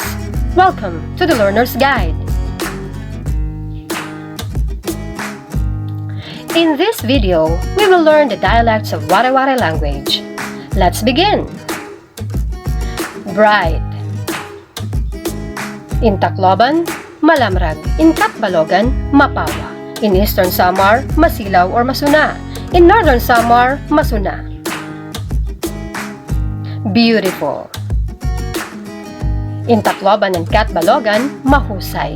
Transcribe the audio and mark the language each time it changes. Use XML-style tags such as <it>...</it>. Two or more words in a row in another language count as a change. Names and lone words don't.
<en>Welcome to the Learner's Guide. In this video, we will learn the dialects of Waray-waray language. Let's begin! Bright. In Tacloban, malamrag. In Catbalogan, mapawa. In Eastern Samar, masilaw or masuna. In Northern Samar, masuna. Beautiful. In Tacloban and Catbalogan, mahusay.</en>